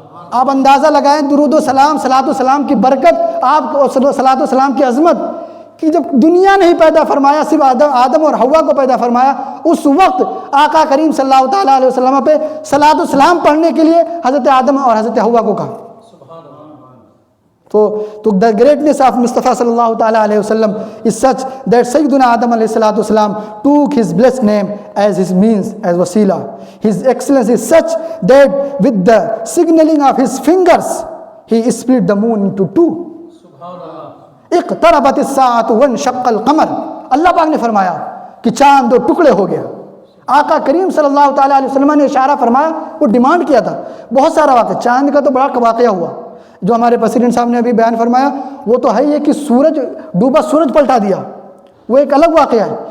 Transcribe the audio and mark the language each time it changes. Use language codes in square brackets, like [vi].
[ur] آپ اندازہ لگائیں درود و سلام، صلاۃ و سلام کی برکت، آپ صلاۃ و سلام کی عظمت، کہ جب دنیا نہیں پیدا فرمایا، صرف آدم اور حوا کو پیدا فرمایا، اس وقت آقا کریم صلی اللہ تعالیٰ علیہ وسلم پہ صلاۃ و سلام پڑھنے کے لیے حضرت آدم اور حضرت حوا کو کہا. [en] تو the greatness of Mustafa sallallahu ta'ala alayhi wasallam is such that Sayyiduna Adam alayhi salatu wasalam took his blessed name as his means, as wasila. His excellence is such that with the signaling of his fingers, he split the moon into two. [ar] اقتربت الساعة وانشق القمر. [ur] اللہ پاک نے فرمایا کہ چاند دو ٹکڑے ہو گیا. آقا کریم صلی اللہ تعالیٰ علیہ وسلم نے اشارہ فرمایا، وہ ڈیمانڈ کیا تھا. بہت سارا واقعہ، چاند کا تو بڑا واقعہ ہوا جو ہمارے پریزیڈنٹ صاحب نے ابھی بیان فرمایا، وہ تو ہے یہ کہ سورج ڈوبا، سورج پلٹا دیا، وہ ایک الگ واقعہ ہے.